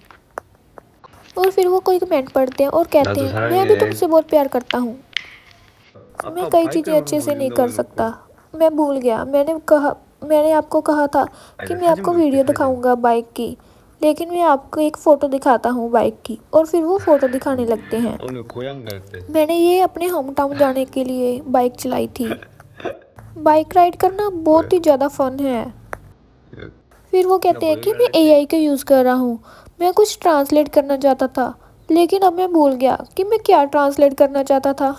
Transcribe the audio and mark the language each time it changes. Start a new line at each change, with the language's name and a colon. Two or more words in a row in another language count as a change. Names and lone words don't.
Hindi: और फिर वो कोई कमेंट पढ़ते हैं और कहते हैं, मैं भी तुमसे बहुत प्यार करता हूँ, मैं कई चीज़ें अच्छे से नहीं कर सकता, मैं भूल गया, मैंने आपको कहा था कि मैं आपको वीडियो दिखाऊंगा बाइक की, लेकिन मैं आपको एक फ़ोटो दिखाता हूँ बाइक की। और फिर वो फ़ोटो दिखाने लगते हैं।
Korean: 오늘 고향 갈 때.
Hindi: मैंने ये अपने
English: home town
Hindi: जाने के लिए बाइक चलाई थी।
English: bike ride
Hindi: करना बहुत ही ज़्यादा फन है। फिर वो कहते हैं कि मैं एआई का यूज़ कर रहा हूँ, मैं कुछ ट्रांसलेट करना चाहता था, लेकिन अब मैं भूल गया कि मैं क्या ट्रांसलेट करना चाहता था।